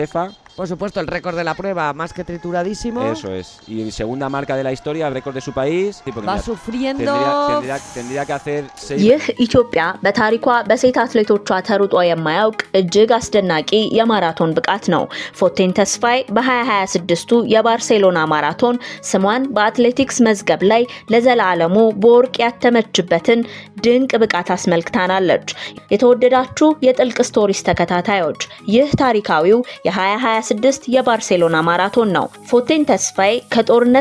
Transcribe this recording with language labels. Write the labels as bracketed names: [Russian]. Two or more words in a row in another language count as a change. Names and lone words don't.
[Spanish] Por supuesto, el récord de la prueba más que trituradísimo. Eso es. Y segunda marca de la historia, el récord de su país. Va sufriendo. Tendría que hacer 6. [Amharic] ይህ ኢትዮጵያ በታሪኳ በሴት አትሌቶቿ ተሩጦ የማያውቅ እጅግ አስደናቂ የማራቶን ብቃት ነው። ፎቴን ተስፋይ በ2026ቱ የባርሴሎና ማራቶን ስሟን በአትሌቲክስ መዝገብ ላይ ለዘላለሙ በወርቅ ያተመችበትን ድንቅ ብቃት አስመልክታናለች። የተወደዳችሁ የጥልቅ ስቶሪስ ተከታታዮች ይህ ታሪካዊው የ2026 የባርሴሎና ማራቶን ነው። ፎቴን ተስፋይ ከጦርነት